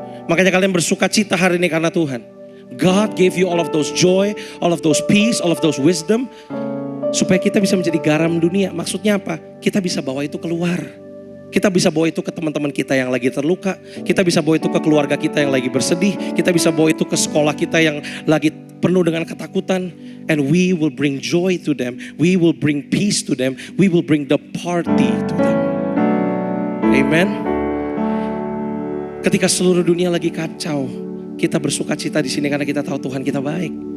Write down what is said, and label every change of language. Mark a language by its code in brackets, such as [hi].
[id] Makanya kalian bersuka cita hari ini karena Tuhan. [en] God gave you all of those joy, all of those peace, all of those wisdom. [id] Supaya kita bisa menjadi garam dunia. Maksudnya apa? Kita bisa bawa itu keluar. Kita bisa bawa itu ke teman-teman kita yang lagi terluka. Kita bisa bawa itu ke keluarga kita yang lagi bersedih. Kita bisa bawa itu ke sekolah kita yang lagi penuh dengan ketakutan. [en] And we will bring joy to them. We will bring peace to them. We will bring the party to them. [id] Amen. Ketika seluruh dunia lagi kacau, kita bersuka cita di sini karena kita tahu Tuhan kita baik.